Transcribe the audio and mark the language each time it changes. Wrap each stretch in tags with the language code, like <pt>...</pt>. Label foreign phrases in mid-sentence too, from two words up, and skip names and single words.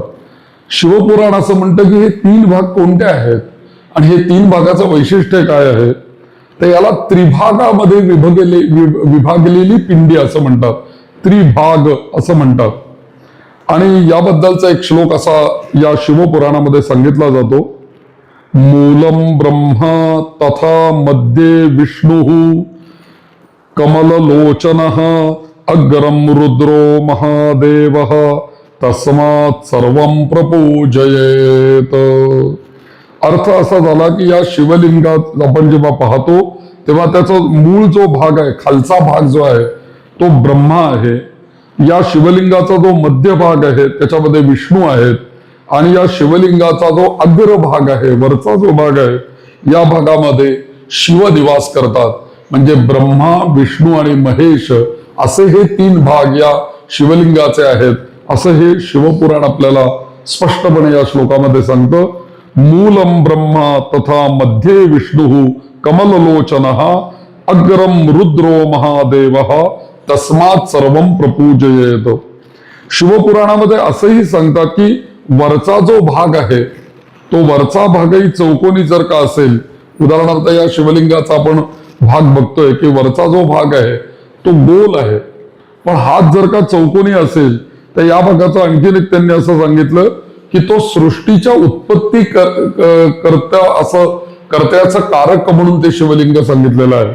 <mr>शिवपुराण असं म्हणतं की हे 3 भाग कोणते आहेत आणि हे 3 भागाचं वैशिष्ट्य काय आहे, तर याला त्रिभागामध्ये विभागलेली पिंडी असं म्हणतात. त्रिभाग असं म्हणतात. आणि याबद्दलचा एक श्लोक असा या शिवपुराणामध्ये सांगितला जातो.</mr> <sa>मूलम ब्रह्मा तथा मध्ये विष्णु कमललोचनः अग्रम रुद्रो महादेवः तस्मात् सर्वं प्रपूजयेत.</sa> <mr>अर्थ असा झाला की या शिवलिंगात आपण जेव्हा पाहतो तेव्हा त्याचा मूळ जो भाग आहे, खालचा भाग जो आहे तो ब्रह्मा आहे. या शिवलिंगाचा जो मध्य भाग आहे त्याच्यामध्ये विष्णू आहेत आणि या शिवलिंगाचा जो अग्र भाग आहे, वरचा जो भाग आहे, या भागामध्ये शिव निवास करतात. म्हणजे ब्रह्मा, विष्णू आणि महेश असे हे 3 भाग या शिवलिंगाचे आहेत, असं हे शिवपुराण आपल्याला स्पष्टपणे या श्लोकामध्ये सांगतं.</mr> <sa>मूलम ब्रह्मा तथा मध्ये विष्णु कमललोचनः अग्रम रुद्रो महादेवः तस्मात् सर्वं प्रपूजयेत.</sa> <mr>शिवपुराणामध्ये असंही सांगतात की वरचा जो भाग आहे तो वरचा भागही चौकोनी जर का असेल, उदाहरणार्थ या शिवलिंगाचा आपण भाग बघतोय की वरचा जो भाग आहे तो गोल आहे, पण हात जर का चौकोनी असेल तर या भागाचं आणखीन एक त्यांनी असं सांगितलं की तो सृष्टीच्या उत्पत्ती कर्त्याचं कारक म्हणून ते शिवलिंग सांगितलेलं आहे.</mr>